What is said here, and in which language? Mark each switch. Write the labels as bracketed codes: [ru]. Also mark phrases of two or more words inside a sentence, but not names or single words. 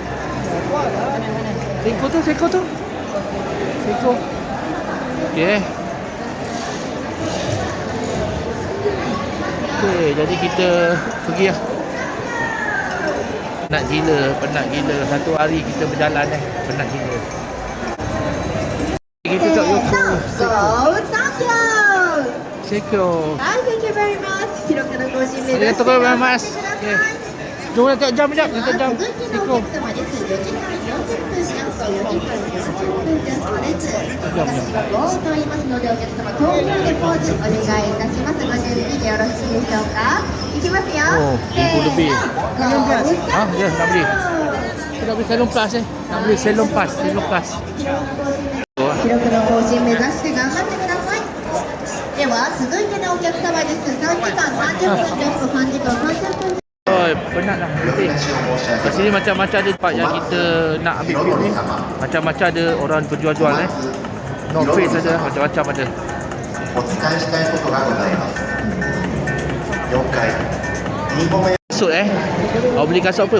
[ms] Seiko tu. Okey. Jadi kita pergi lah. Penat gila. Satu hari kita berjalan penat gila. Kita tak Yoko Seiko. [en] Thank you very much. [ja] 記録の更新目ありが指しとうてござい頑張まってす。ください。 [ms] Jom nak tengok jam sekejap. [ja] 続きのお客様です。4時間40分しますと4時間40分ですの列。私がゴーと言いますのでお客様東京でポーズお願いいたします。ご準備でよろしいでしょうか。いきますよ。せーの。 [ms] Ya, nak beli. Kita nak beli Salon Plus Nak beli Salon Plus. [ja] 記録の更新目指して頑張ってください。では続いてのお客様です。3時間30分です。3時間30分。 [ms] Penat lah berhenti. Kat sini macam-macam ada tempat yang kita nak ambil film ni. Macam-macam ada orang berjual-jual North Face ada, macam-macam ada. Kasut Awak beli kasut apa?